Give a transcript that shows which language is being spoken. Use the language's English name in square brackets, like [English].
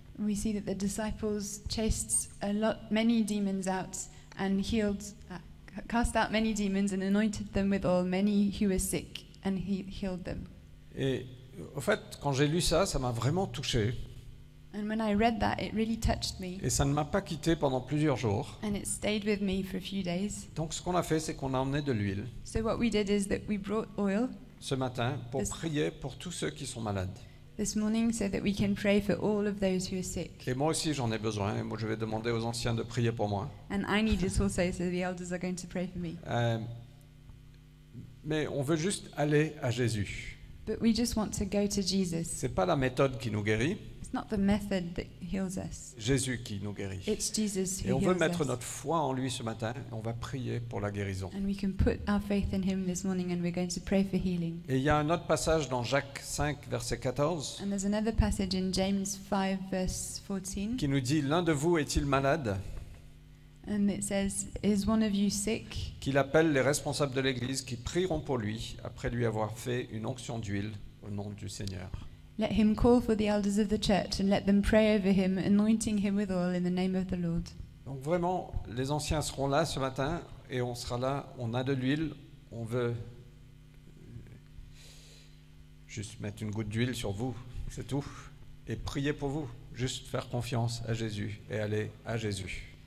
[English] We see that the disciples chased many demons out and cast out many demons and anointed them with oil, many who were sick, and he healed them. [French] Et au fait, quand j'ai lu ça, ça m'a vraiment touché. [English] And when I read that, it really touched me. [French] Et ça ne m'a pas quitté pendant plusieurs jours. [English] And it stayed with me for a few days. [French] Donc ce qu'on a fait, c'est qu'on a emmené de l'huile. [English] So what we did is that we brought oil [French] ce matin pour prier pour tous ceux qui sont malades. [English] This morning so that we can pray for all of those who are sick. [French] Et moi aussi j'en ai besoin. Et moi je vais demander aux anciens de prier pour moi. [English] And I need it also, so the elders are going to pray for me. [French] Mais on veut juste aller à Jésus. [English] But we just want to go to Jesus. [French] C'est pas la méthode qui nous guérit. [English] It's not the method that heals us. [French] Jésus qui nous guérit. [English] It's Jesus who [French] et on veut [English] heals [French] mettre [English] us. [French] notre foi en lui ce matin et on va prier pour la guérison. [English] And we can put our faith in him this morning and we're going to pray for healing. [French] Et il y a un autre passage dans Jacques 5 verset 14 [English] And there's another passage in James 5 verse 14. [French] qui nous dit l'un de vous est-il malade? [English] And it says, is one of you sick? [French] Qu'il appelle les responsables de l'église qui prieront pour lui après lui avoir fait une onction d'huile au nom du Seigneur. [English] Let him call for the elders of the church and let them pray over him, anointing him with oil in the name of the Lord. [French] Donc vraiment, les anciens seront là ce matin et on sera là, on a de l'huile, on veut juste mettre une goutte d'huile sur vous, c'est tout, et prier pour vous, juste faire confiance à Jésus et aller à Jésus.